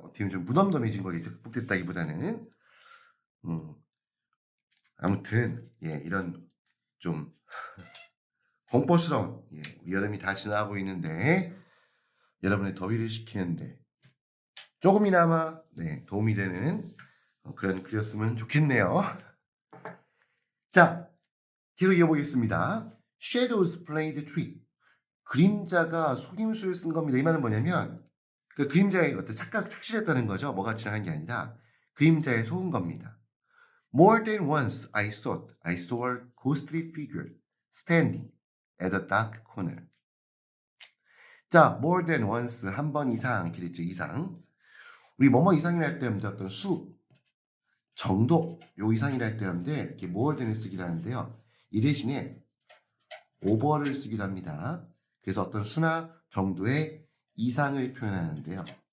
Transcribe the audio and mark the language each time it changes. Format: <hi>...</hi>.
<ko>어떻게 보면 좀 무덤덤해진 거겠죠. 극복됐다기보다는 아무튼 예 이런 좀 공포스러운 우리 여름이 다 지나가고 있는데 여러분의 더위를 식히는데 조금이나마 도움이 되는 그런 글이었으면 좋겠네요. 자, 계속 이어보겠습니다.</ko> <en>Shadows played trick.</en> <ko>그림자가 속임수를 쓴 겁니다. 이 말은 뭐냐면 그 그림자의 어떤 착실했다는 거죠. 뭐가 지나간 게 아니라 그림자에 속은 겁니다.</ko> <en>More than once I thought I saw a ghostly figure standing at a dark corner.</en> <ko>자, more than once 한 번 이상 이렇게 됐죠. 이상. 우리 뭐뭐 이상이라 할 때 어떤 수, 정도 요 이상이라 할 때 이렇게 more than을 쓰기도 하는데요. 이 대신에 over를 쓰기도 합니다. 그래서 어떤 수나 정도의 이상을 표현하는데요.</ko>